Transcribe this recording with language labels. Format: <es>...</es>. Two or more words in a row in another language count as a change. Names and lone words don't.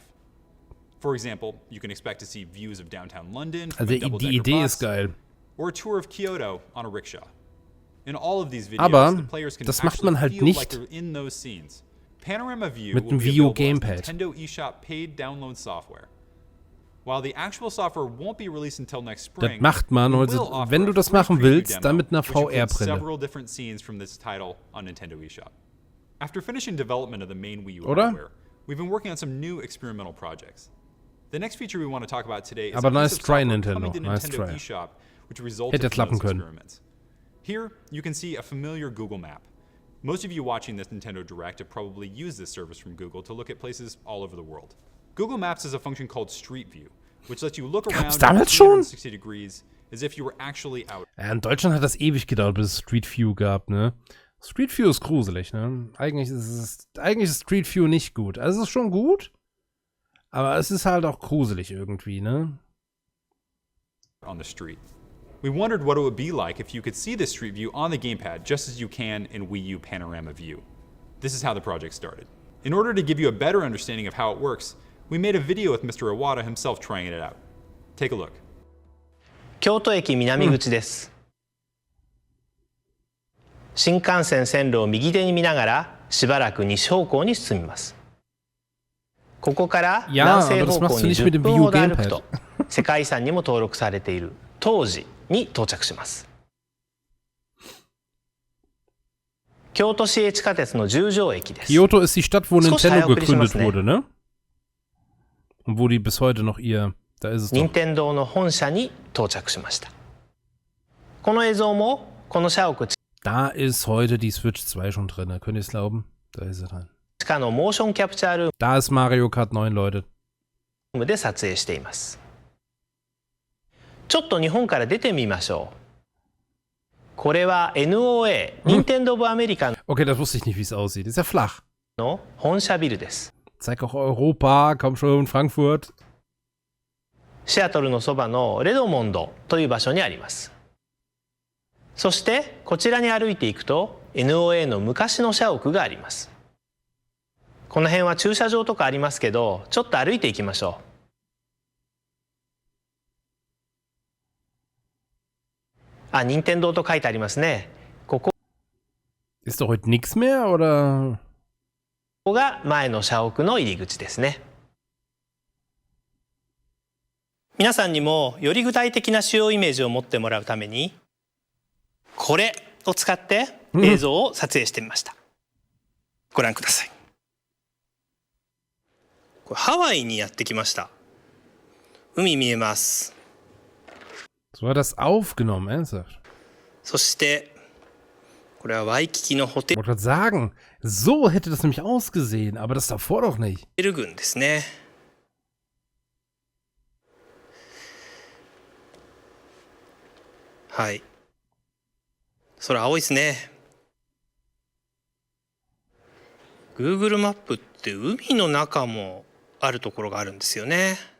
<en>For example, you can expect to see views of downtown London from a double-decker bus, or a tour of Kyoto on a rickshaw. In all of these videos, the players can actually feel like they're in those scenes. Panorama View will be available as Nintendo eShop paid download software. While the actual software won't be released until next spring,</en> <de>das macht man, also, wenn du das machen willst, dann mit einer VR-Brille.</de> <en>Several different scenes from this title on Nintendo eShop. After finishing development of the main Wii U hardware, we've been working on some new experimental projects. The next feature we want to talk about today is</en> <de>Aber</de> <en>nice try, coming</en> <de>Nintendo.</de> <en>to Nice Nintendo try. eShop, which resulted</en> <de>Hätte</de> <en>from</en> <de>klappen</de> <en>those</en> <de>können.</de> <en>experiments. Here, you can see a familiar Google map. Most of you watching this Nintendo Direct have probably used this service from Google to look at places all over the world. Google Maps has a function called Street View, which lets you look around 360 degrees as if you were actually out.</en> <de>Ja, in Deutschland hat das ewig gedauert, bis es Street View gab, ne? Street View ist gruselig, ne? Eigentlich ist Street View nicht gut. Also es ist schon gut, aber es ist halt auch gruselig irgendwie, ne?</de> <en>On the street. We wondered what it would be like if you could see this Street View on the gamepad just as you can in Wii U Panorama View. This is how the project started. In order to give you a better understanding of how it works, we made a video with Mr. Iwata himself trying it out. Take a look.</en> <ja>京都駅南口です。新幹線線路を右手に見ながらしばらく西方向に進みます。ここから南西方向に10分ほど歩くと世界遺産にも登録されている東寺に到着します。京都市営地下鉄の十条駅です。</ja> <de>Kyoto ist die Stadt, wo Nintendo gegründet wurde, ne? Und wo die bis heute noch da ist es doch.</de> <ja>任天堂の本社に到着しました。この映像もこの社屋</ja> <de>Da ist heute die Switch 2 schon drin, könnt ihr es glauben? Da ist sie dran.</de> <ja>地下のモーションキャプチャールー</ja> <de>Da ist Mario Kart 9, Leute.</de> <ja>ムで撮影しています。ちょっと日本から出てみましょう。これは NOA、任天堂オブアメリカ</ja> <de>Okay, das wusste ich nicht, wie es aussieht. Ist ja flach.</de> <ja>の本社ビルです。</ja> <de>Zeig auch Europa, komm schon, Frankfurt.</de> <ja>シアトルのそばのレドモンドという場所にあります。そしてこちらに歩いていくと NOA の昔の社屋があります。この辺は駐車場とかありますけど、ちょっと歩いていきましょう。あ、任天堂と書いてありますね。ここ</ja> <de>Ist doch heute nichts mehr, oder?</de> <ja>ここが前の社屋の入り口ですね。皆さんにもより具体的な主要イメージを持ってもらうために、これを使って映像を撮影してみました。ご覧ください。これハワイにやってきました。海見えます。</ja> <de>So hat das aufgenommen, ernsthaft.</de> <ja>そしてこれはワイキキのホテ</ja> <de>Ich wollte gerade sagen, so hätte das nämlich ausgesehen, aber das davor doch nicht.</de> <ja>ル群ですね。はい。空青いですね。Google マップって海の中もあるところがあるんですよね。</ja>